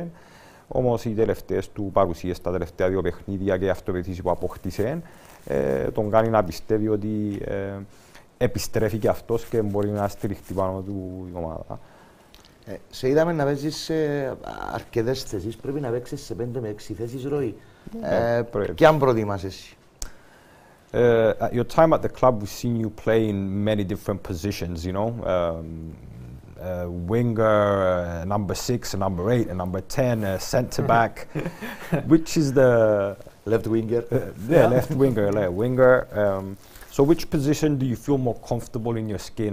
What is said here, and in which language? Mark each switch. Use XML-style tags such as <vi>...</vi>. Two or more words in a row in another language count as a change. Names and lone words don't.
<el>Όμως οι τελευταίες του παρουσίες, τα τελευταία 2 παιχνίδια και η αυτοπεποίθηση που αποκτήσε, τον κάνει να πιστεύει ότι επιστρέφει και αυτός και μπορεί να στηριχτεί πάνω του η ομάδα. Σε είδαμε να παίζεις σε αρκετές θέσεις, πρέπει να παίξεις σε 5 με 6 θέσεις ροή. Και αν προτιμάς εσύ.</el> <en>At your time at the club, we've seen you play in many different positions, you know, winger, number 6, number 8, and number 10, centre back. Which is the left winger? Left winger, left winger. So which position do you feel more comfortable in your skin?</en>